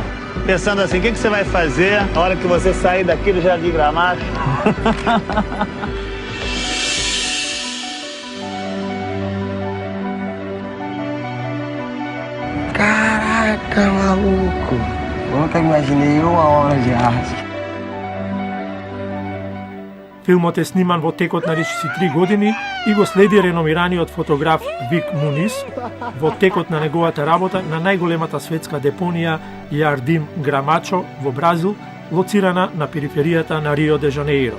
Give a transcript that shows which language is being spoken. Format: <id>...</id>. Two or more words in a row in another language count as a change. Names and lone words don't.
<pt>Pensando assim, o que você vai fazer na hora que você sair daqui do Jardim Gramacho? Caraca, maluco! Nunca imaginei uma obra de arte.</pt> <mk>Филмот е сниман во текот на речиси 3 години и го следи реномираниот фотограф Вик Мунис во текот на неговата работа на најголемата светска депонија Jardim Gramacho во Бразил, лоцирана на периферијата на Рио де Жанеиро.</mk>